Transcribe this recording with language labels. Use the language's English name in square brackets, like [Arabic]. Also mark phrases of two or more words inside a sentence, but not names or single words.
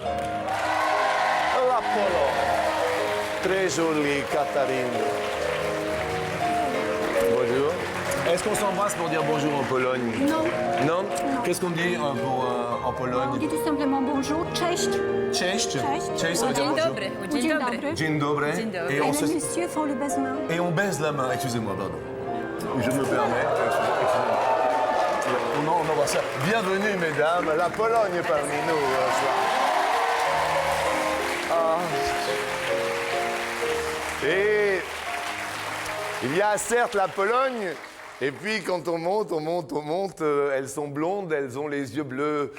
[French] La Pologne. Très jolie, Katharine. Bonjour. Est-ce qu'on s'embrasse pour dire bonjour en Pologne? Non. Non? Qu'est-ce qu'on dit en Pologne? On dit tout simplement bonjour, [Polish] cześć. Cześć. Cześć. Cześć, [French] ça veut dire [Polish] Dzień [French] bonjour. [Polish] dobry. Dzień dobry. Dzień dobry. Dzień dobry. [French] Et Et on, les messieurs font le baise-main. et on baise la main. Excusez-moi, pardon. Je me permets. Excusez-moi. On envoie ça. Bienvenue, mesdames. La Pologne parmi nous. Et il y a certes la Pologne, et puis quand on monte, elles sont blondes, elles ont les yeux bleus.